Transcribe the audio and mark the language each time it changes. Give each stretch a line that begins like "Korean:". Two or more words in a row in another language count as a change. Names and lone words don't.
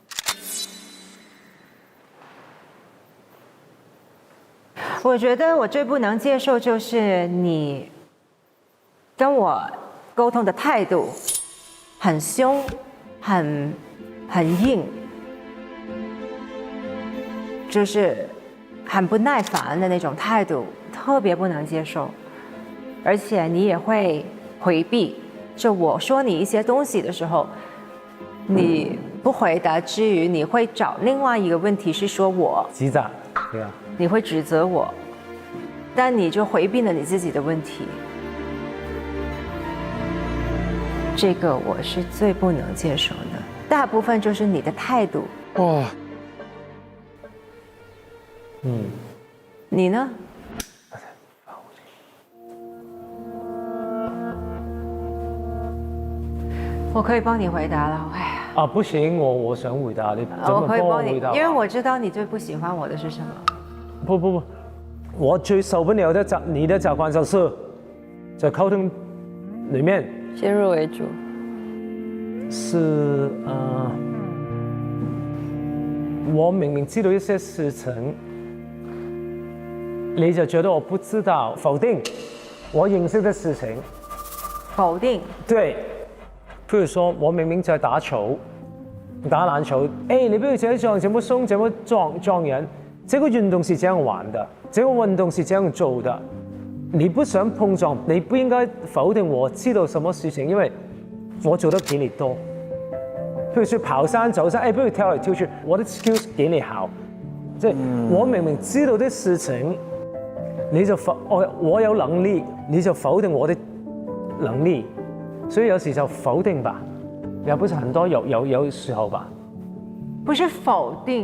Chinese: 我覺得我最不能接受就是你跟我溝通的態度很兇，很硬，就是很不耐煩的那種態度，特別不能接受。而且你也會迴避，就我說你一些東西的時候，你不回答之餘，你會找另外一個問題是說我指責，對啊，你會指責我，但你就迴避了你自己的問題。這個我是最不能接受的。大部分就是你的態度。哇。你呢？我可以幫你回答了。哎呀，不行，我想回答你，怎麼幫我回答？因為我知道你最不喜歡我的是什麼。不，我最受不了的你的習慣就是在溝通裡面先入為主。是我明明知道一些事情。你就覺得我不知道，否定我認識的事情，否定。對，譬如說我明明在打球，打籃球，你不要這樣這麼鬆，這麼撞人，這個運動是這樣玩的，這個運動是這樣做的，你不想碰撞，你不應該否定我知道什麼事情，因為我做得比你多。譬如說跑山走山，不如跳來跳去，我的 skills 比你好，即係我明明知道的事情。你就我有能力，你就否定我的能力，所以有時就否定吧，也不是很多有時候吧。不是否定，